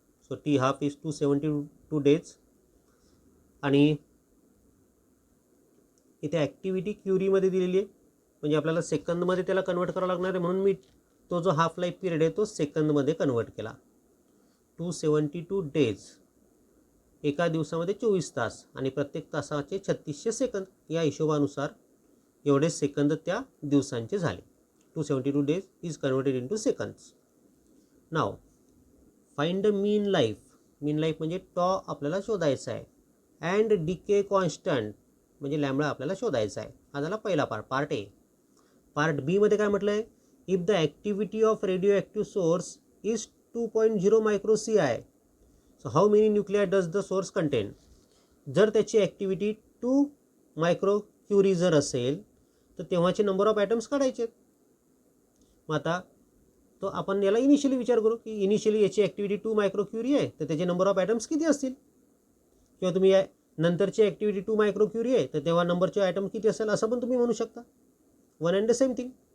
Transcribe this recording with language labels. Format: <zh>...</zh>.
<en>So T half is 272 days.</en> <mr>आणि इथे activity क्युरीमध्ये दिलेली आहे म्हणजे आपल्याला सेकंदमध्ये त्याला कन्वर्ट करावं लागणार आहे. म्हणून मी तो जो हाफ लाईफ पिरियड आहे तो सेकंदमध्ये कन्वर्ट केला. 272 डेज एका दिवसामध्ये 24 तास आणि प्रत्येक तासाचे 3600 सेकंद. या हिशोबानुसार एवढे सेकंद त्या दिवसांचे झाले.</mr> <en>272 days is converted into seconds. Now find the mean life.</en> <mr>Mean life म्हणजे टॉ आपल्याला शोधायचा आहे. अँड डीके कॉन्स्टंट म्हणजे लॅम्बडा आपल्याला शोधायचा आहे. हा झाला पहिला पार्ट, पार्ट ए. पार्ट बी मध्ये काय म्हटलं आहे?</mr> <en>If the activity of radio active source is 2.0 micro CI. So how many nuclei does the source contain.</en> <mr>जर त्याची ॲक्टिव्हिटी 2 मायक्रो क्युरी जर असेल तर तेव्हाचे नंबर ऑफ ॲटम्स काढायचे. मग आता तो आपण याला इनिशियली विचार करू की इनिशियली याची ॲक्टिव्हिटी 2 मायक्रो क्युरी आहे तर त्याचे नंबर ऑफ ॲटम्स किती असतील. किंवा तुम्ही या नंतरची ॲक्टिव्हिटी 2 मायक्रो क्युरी आहे तर तेव्हा नंबरचे ॲटम किती असेल असं पण तुम्ही म्हणू शकता.</mr> <en>One and the same thing.</en>